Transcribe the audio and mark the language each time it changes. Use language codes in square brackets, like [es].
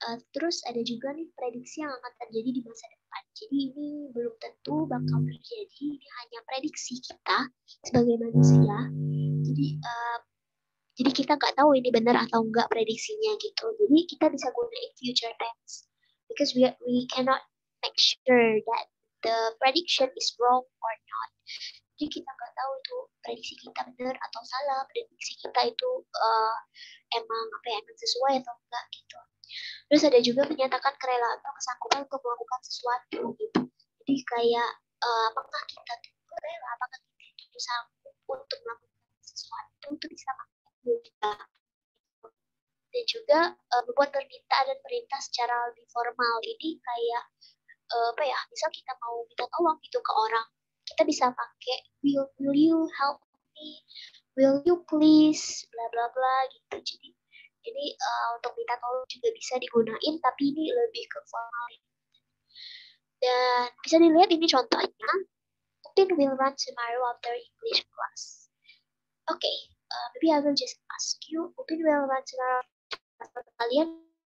[id] Terus ada juga nih prediksi yang akan terjadi di masa depan. Jadi ini belum tentu bakal terjadi, ini hanya prediksi kita sebagai manusia. Jadi kita nggak tahu ini benar atau enggak prediksinya gitu. Jadi kita bisa gunain [en] future tense because we cannot make sure that the prediction is wrong or not. [id] Jadi kita nggak tahu itu prediksi kita benar atau salah, prediksi kita itu emang sesuai atau enggak gitu. Terus ada juga menyatakan kerelaan atau kesanggupan untuk melakukan sesuatu gitu. Jadi kayak apakah kita tuh rela, apakah kita itu sanggup untuk melakukan sesuatu, itu bisa juga. Dan juga membuat permintaan dan perintah secara lebih formal. Ini kayak misal kita mau minta tolong gitu ke orang, kita bisa pakai [en] will you help me, will you please, [id] bla bla bla gitu. Jadi untuk minta tolong juga bisa digunain, tapi ini lebih ke formal. Dan bisa dilihat ini contohnya. [en] Upin will run tomorrow after English class. Okay, maybe I will just ask you, Upin will run tomorrow. [id] Kalian